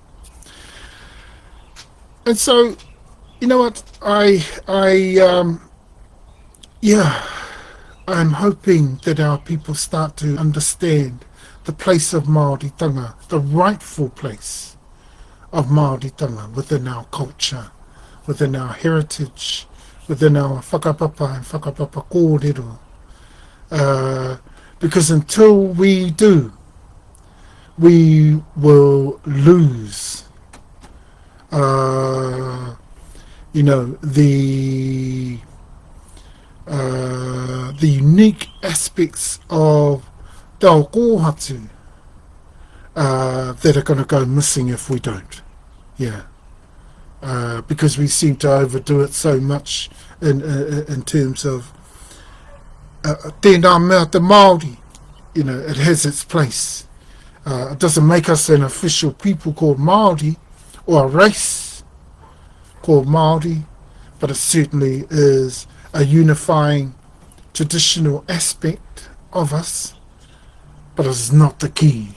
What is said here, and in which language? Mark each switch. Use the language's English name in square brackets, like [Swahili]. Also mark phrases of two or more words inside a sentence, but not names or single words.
[English] And so, you know what, I'm hoping that our people start to understand the place of Māoritanga, the rightful place of Māoritanga within our culture, within our heritage, within our whakapapa and [Māori] whakapapa kōrero. [English] Because until we do, we will lose you know, the unique aspects of [Māori] te ao kōhatu [English] that are going to go missing if we don't. Yeah. Because we seem to overdo it so much in terms of [Māori] tēnā mea te Māori. [English] You know, it has its place. It doesn't make us an official people called Māori or a race called Māori, but it certainly is a unifying traditional aspect of us, but it's not the key.